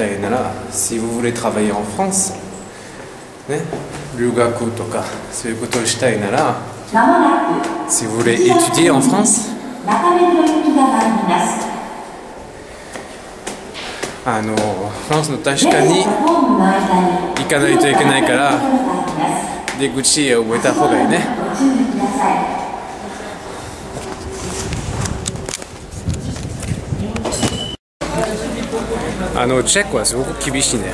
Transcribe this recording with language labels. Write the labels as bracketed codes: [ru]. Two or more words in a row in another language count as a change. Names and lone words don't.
[fr] いなら、si vous voulez travailler en France、 [ja] ね、留学とかそういうことをしたいなら、 [fr] si vous voulez étudier en France、 [ja] フランスの大使館に行かないといけないから、出口を覚えた方がいいね。チェックはすごく厳しいね。